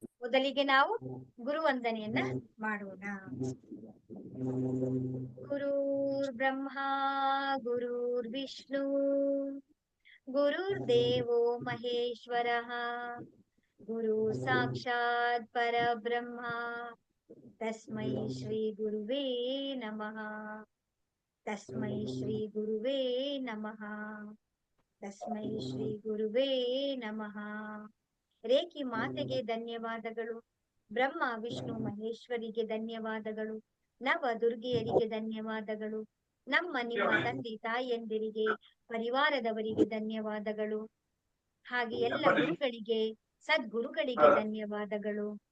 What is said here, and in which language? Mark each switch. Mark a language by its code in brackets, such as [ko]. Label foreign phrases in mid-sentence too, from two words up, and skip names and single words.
[kn] ಮೊದಲಿಗೆ ನಾವು ಗುರುವಂದನೆಯನ್ನ ಮಾಡೋಣ. [sa] ಗುರುರ್ ಬ್ರಹ್ಮ ಗುರುರ್ ವಿಷ್ಣು ಗುರುರ್ದೇವೋ ಮಹೇಶ್ವರಃ ಗುರು ಸಾಕ್ಷಾತ್ ಪರಬ್ರಹ್ಮ ತಸ್ಮೈ ಶ್ರೀ ಗುರುವೇ ನಮಃ. ತಸ್ಮೈ ಶ್ರೀ ಗುರುವೇ ನಮಃ. ತಸ್ಮೈ ಶ್ರೀ ಗುರುವೇ ನಮಃ. [kn] ರೇಖಿ ಮಾತೆಗೆ ಧನ್ಯವಾದಗಳು. ಬ್ರಹ್ಮ ವಿಷ್ಣು ಮಹೇಶ್ವರಿಗೆ ಧನ್ಯವಾದಗಳು. ನವ ದುರ್ಗೆಯರಿಗೆ ಧನ್ಯವಾದಗಳು. ನಮ್ಮ ನಿಮ್ಮ ತಂದೆ ತಾಯಿಯಂದಿರಿಗೆ, ಪರಿವಾರದವರಿಗೆ ಧನ್ಯವಾದಗಳು. ಹಾಗೆ ಎಲ್ಲ ಗುರುಗಳಿಗೆ, ಸದ್ಗುರುಗಳಿಗೆ ಧನ್ಯವಾದಗಳು.